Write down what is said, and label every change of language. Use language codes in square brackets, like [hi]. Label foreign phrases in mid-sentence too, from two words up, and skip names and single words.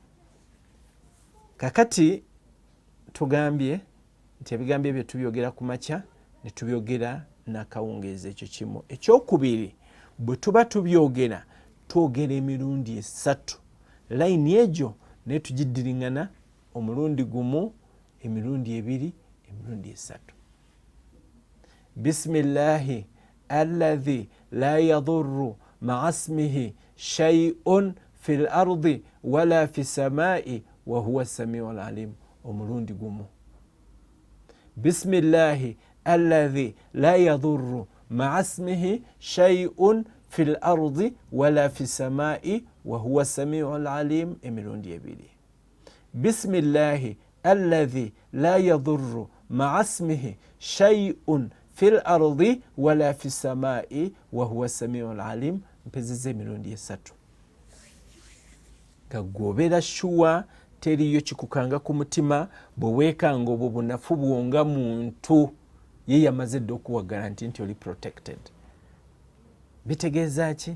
[lg] Kakati tugambye nti ebigambo ebyo tubyogera ku makya ne tubyogera n'akawungeezi. Ekyo kimu. Ekyokubiri, bwe tuba tubyogera twogera emirundi 3. Layini egyo naye tugiddiringana omulundi gumu, emirundi 2, emirundi 3. [ar] بسم الله الذي لا يضر مع اسمه شيء في الأرض ولا في السماء وهو السميع العليم. [lg] Omulundi gumu. [ar] بسم الله الذي لا يضر مع اسمه شيء في الأرض ولا في السماء وهو السميع العليم. [lg] Emirundi 2. [ar] بسم الله الذي لا يضر مع اسمه شيء في الأرض ولا في السماء وهو السميع العليم. [lg] Mpezeze emirundi 3. Gagobera shuwa teriyo kikukanga ku mutima bwe weekanga obwo bunafu bwonga muntu ye yamaze dda okuwa garanti nti oli protected. Bitegeeza ki?